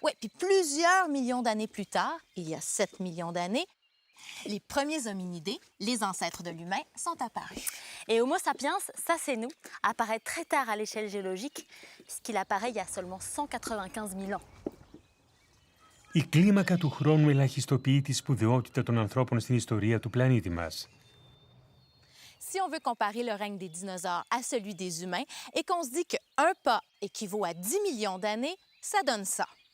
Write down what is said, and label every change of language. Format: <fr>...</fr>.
<fr>Oui, puis plusieurs millions d'années plus tard, il y a 7 millions d'années, les premiers hominidés, les ancêtres de l'humain, sont apparus. Et Homo sapiens, ça c'est nous, apparaît très tard à l'échelle géologique, puisqu'il apparaît il y a seulement 195 000 ans.</fr> <el>Η κλίμακα του χρόνου ελαχιστοποιεί τη σπουδαιότητα των ανθρώπων στην ιστορία του πλανήτη μας.</el> <fr>Si on veut comparer le règne des dinosaures à celui des humains et qu'on se dit qu'un pas équivaut à 10 millions d'années, ça donne ça.</fr>